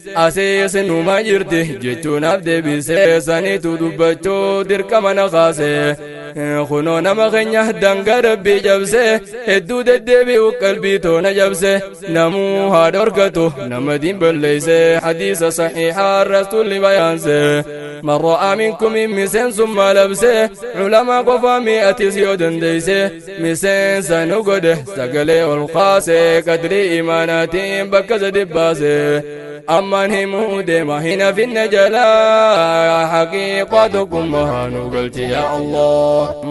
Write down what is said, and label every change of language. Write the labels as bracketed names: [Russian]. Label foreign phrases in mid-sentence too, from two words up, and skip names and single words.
[Oromo] Asee sinumaa jirti jechuun af deebise. Saniitu dubbachuu dirqama na kaase. Kunoo nama keenya danga Rabbii jabse. Hedduu deddeebi'u qalbii toona jabse. Namuu haa dhorkatu nama diin balleeyse. Hadiisa saxiixaa Rasuulli bayaanse. [Arabic] من رأى منكم [Oromo] miseensa nu godhe sagalee ol kaase qadrii imaanaatiin bakka sadi baase. Ammaan himuu deema hin hafinna jala haqiiqaa tokkummaa nu galchi [Arabic] yaa Allah.